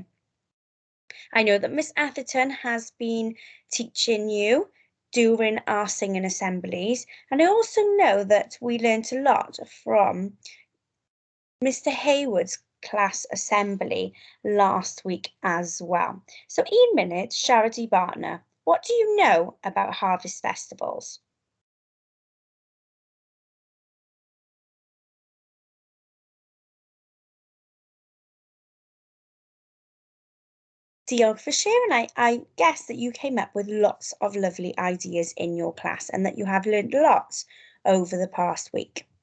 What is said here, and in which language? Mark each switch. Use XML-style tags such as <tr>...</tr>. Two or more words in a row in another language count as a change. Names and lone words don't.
<en>I know that Miss Atherton has been teaching you during our singing assemblies, and I also know that we learnt a lot from Mr. Hayward's class assembly last week as well.</en> <cy>So un munud siarad I bartner,</cy> <en>what do you know about harvest festivals? Diolch for sharing. I guess that you came up with lots of lovely ideas in your class and that you have learned lots over the past week.</en>